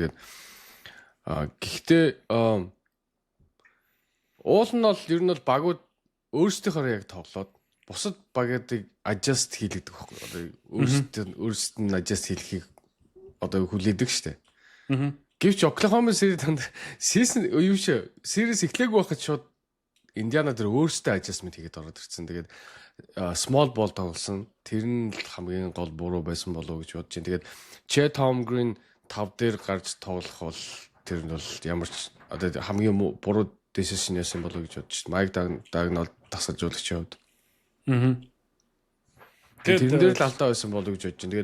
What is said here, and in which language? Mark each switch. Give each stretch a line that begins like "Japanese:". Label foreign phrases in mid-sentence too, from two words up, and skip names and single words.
Mongolian: Тэгээд гэхдээ уул нь бол ер нь бол багууд өөрсдийнхөө яг тоглоод бусад багуудыг adjust хийлэгдэх байхгүй. Өөрсдөд нь adjust хийлэхийг одоо хүлээдэг шүү дээ. Гэвч Oklahoma City Thunder series эхлэегүй байхад шууд Indiana дээр өөрсдөө adjustment хийгээд ороод ирсэн. Тэгээд
English: small ball
Mongolian: тоглосон. Тэр нь хамгийн гол буруу байсан болов уу гэж бодож байна. Тэгээд Chet Holmgren 5 дээр гарч тоглох бол тэр нь бол ямар ч одоо хамгийн буруу decision яасан болов уу гэж бодож байна. Mike Dagnall тасалжуулагчийн хувьд. Тэр дээр л алдаа байсан болов уу гэж бодож байна.